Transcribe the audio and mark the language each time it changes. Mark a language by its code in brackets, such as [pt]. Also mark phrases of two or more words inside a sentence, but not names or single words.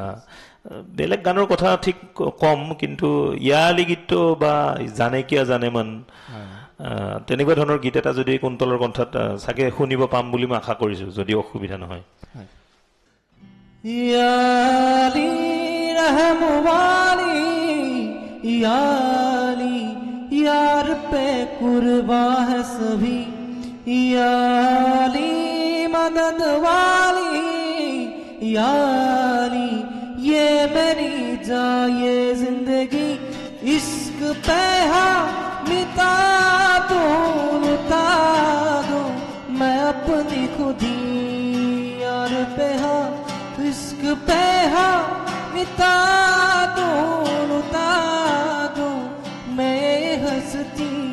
[as] বেলেগ গানৰ কথা ঠিক কম কিন্তু ইয়ালি গীতটো বা জানে কিয়া জানে মান তেনেকুৱা ধৰণৰ গীত এটা যদি কুন্তলৰ কণ্ঠত চাগে শুনিব পাম বুলি মই আশা কৰিছোঁ যদি অসুবিধা নহয় [hi] ইয়ালি रहमवाली याली यार पे कुर्बा है सभी याली मदद वाली याली ये मेरी जान ये जिंदगी इश्क पे मिटा दो लुटा दो मैं अपनी खुदी यार पे इश्क पे मिटा दो लुटा दो मैं हंसती